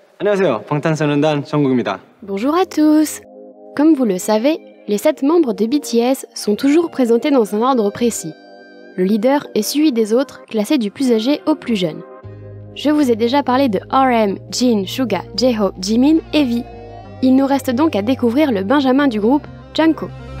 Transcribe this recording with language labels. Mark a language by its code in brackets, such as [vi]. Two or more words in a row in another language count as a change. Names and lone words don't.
[ko] 안녕하세요. 방탄소년단 정국입니다. [fr] Bonjour à tous. Comme vous le savez, les 7 membres de BTS sont toujours présentés dans un ordre précis. Le leader est suivi des autres, classés du plus âgé au plus jeune. Je vous ai déjà parlé de RM, Jin, Suga, J-Hope, Jimin et V. Il nous reste donc à découvrir le benjamin du groupe, Jungkook.